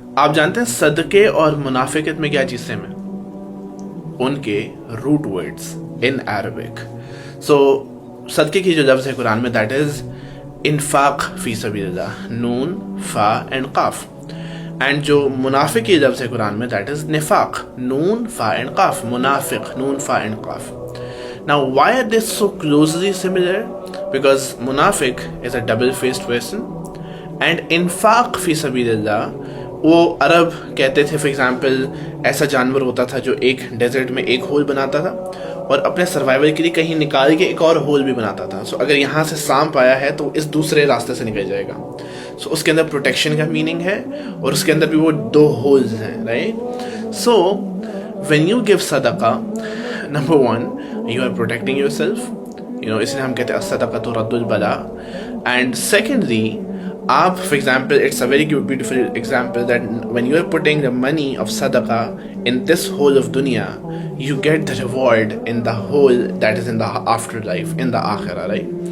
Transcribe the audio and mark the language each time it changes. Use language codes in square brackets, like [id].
[ur] آپ جانتے ہیں صدقے اور منافقت میں کیا چیز سیم ہے؟ ان کے روٹ ورڈز ان عربک. سو صدقے کی جو لفظ ہے قرآن میں دیٹ از انفاق فی سبیل اللہ, نون فا اینڈ قاف. اینڈ جو منافق کی لفظ ہے قرآن میں دیٹ از نفاق, نون فا اینڈ قاف, منافق نون فا اینڈ قاف. [en] Now why are they so closely similar? Because munafiq is a double-faced person and infaq fi sabilillah [ur] وہ عرب کہتے تھے فار ایگزامپل ایسا جانور ہوتا تھا جو ایک ڈیزرٹ میں ایک ہول بناتا تھا اور اپنے سروائیول کے لیے کہیں نکال کے ایک اور ہول بھی بناتا تھا. سو اگر یہاں سے سانپ آیا ہے تو اس دوسرے راستے سے نکل جائے گا. سو اس کے اندر پروٹیکشن کا میننگ ہے اور اس کے اندر بھی وہ 2 ہولز ہیں, right. [en] so when you give صدقہ, number 1 you are protecting yourself, [ur] اس لیے ہم کہتے ہیں [ar] الصدقۃ رد البلاء. [en] And secondly آپ for example it's a very beautiful example that when you are putting the money of sadaqah in this whole of dunya, you get the reward in the whole that is in the afterlife, in the akhirah, right?